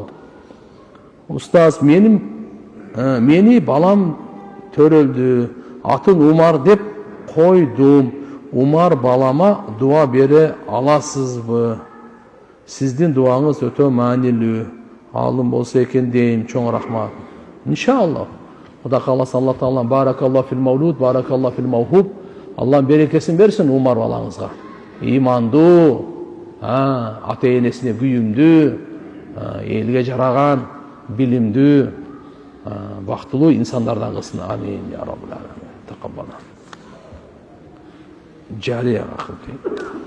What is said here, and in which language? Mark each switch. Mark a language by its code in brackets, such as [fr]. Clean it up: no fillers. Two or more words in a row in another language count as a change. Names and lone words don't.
[ky] Устаз, мени балам төрөлдү. Атын Умар деп койдум. Умар балама дуа бере аласызбы? Сиздин дуаңыз өтө маанилүү. Алым болсо экен дейм. Чоң рахмат. Иншалла. Кудай кааласа, [ar] الله تعالى بارك الله في المولود بارك الله في الموهوب. [ky] Алла берекесин берсин Умар балаңызга. Имандуу, ата энесине күйүмдүү, элге жараган, билимдүү, бактылуу инсандардан кылсын. [ar] آمين يا رب العالمين. تقبل. [ky] Жария кылып.